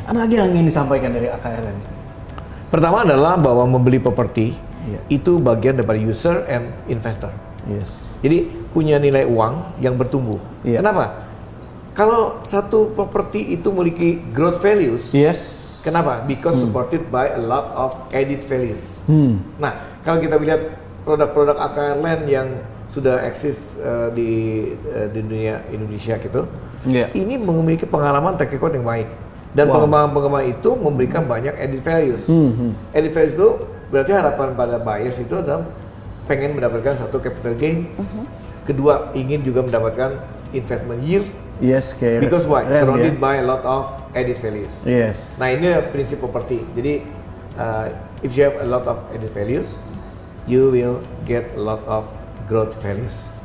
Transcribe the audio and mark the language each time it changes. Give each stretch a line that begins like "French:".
Indonesian: Ada lagi yang ingin disampaikan dari AKR Land? Pertama adalah bahwa membeli properti itu bagian daripada
English: user and investor. Yes.
Indonesian: Jadi punya nilai uang yang bertumbuh. Kenapa? Kalau satu properti itu memiliki growth values. Kenapa?
English: Because supported by a lot of added values.
Indonesian: Nah, kalau kita lihat produk-produk AKR Land yang sudah eksis di dunia Indonesia gitu, ini memiliki pengalaman track record yang baik. Dan pengembangan-pengembangan itu memberikan banyak added values. Added values itu berarti harapan pada buyers itu adalah pengen mendapatkan satu capital gain. Kedua, ingin juga mendapatkan investment yield.
English: Because why? Surrounded by a lot of added values.
Indonesian: Nah, ini prinsip properti. Jadi,
English: if you have a lot of added values, you will get a lot of growth values.